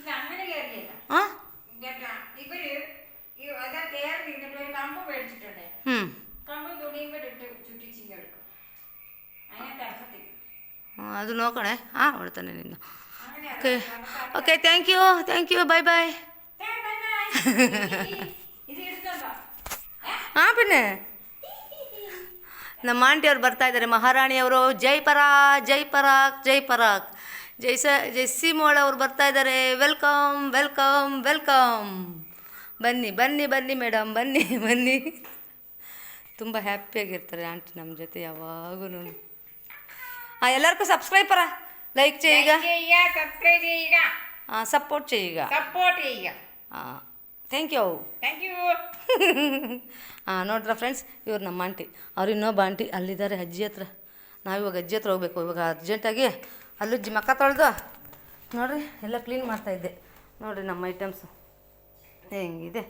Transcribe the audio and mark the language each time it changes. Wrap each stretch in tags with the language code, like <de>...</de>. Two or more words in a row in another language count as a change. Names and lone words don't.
<ml>അത് നോക്കണേ. അവിടെ തന്നെ നിന്നു.</ml> <en>okay okay, thank you bye bye.</en> <kn>പിന്നെ ನಮ್ಮ ಆಂಟಿಯವ್ರು ಬರ್ತಾಯಿದ್ದಾರೆ, ಮಹಾರಾಣಿಯವರು. ಜೈ ಪರಾಕ್ ಜೈ ಪರಾಕ್ ಜೈ ಪರಾಕ್. ಜೈಸಿ ಮೋಳವ್ರು ಬರ್ತಾಯಿದ್ದಾರೆ.</kn> <en>welcome welcome welcome.</en> <kn>ಬನ್ನಿ ಬನ್ನಿ ಬನ್ನಿ ಮೇಡಮ್, ಬನ್ನಿ ಬನ್ನಿ. ತುಂಬ ಹ್ಯಾಪಿಯಾಗಿರ್ತಾರೆ ಆಂಟಿ ನಮ್ಮ ಜೊತೆ ಯಾವಾಗೂ.</kn> <ml>എല്ലാവർക്കും സബ്സ്ക്രൈബ് പറ, ലൈക്ക് ചെയ്യുക, സബ്സ്ക്രൈബ് ചെയ്യുക, സപ്പോർട്ട് ചെയ്യുക. ಸಪೋರ್ಟ್ ചെയ്യുക.</ml> <en>thank you. thank you.</en> <kn>ನೋಡ್ರ ಫ್ರೆಂಡ್ಸ್, ಇವ್ರು ನಮ್ಮ ಆಂಟಿ. ಅವ್ರು ಇನ್ನೊಬ್ಬ ಆಂಟಿ ಅಲ್ಲಿದ್ದಾರೆ ಅಜ್ಜಿ ಹತ್ರ. ನಾವಿವಾಗ ಅಜ್ಜಿ ಹತ್ರ ಹೋಗ್ಬೇಕು. ಇವಾಗ ಅರ್ಜೆಂಟಾಗಿ ಅಲ್ಲುಜ್ಜಿ ಮಕ್ಕ ತೊಳೆದು ನೋಡಿರಿ ಎಲ್ಲ ಕ್ಲೀನ್ ಮಾಡ್ತಾಯಿದ್ದೆ. ನೋಡಿರಿ ನಮ್ಮ ಐಟಮ್ಸು ಹೆಂಗಿದೆ.</kn>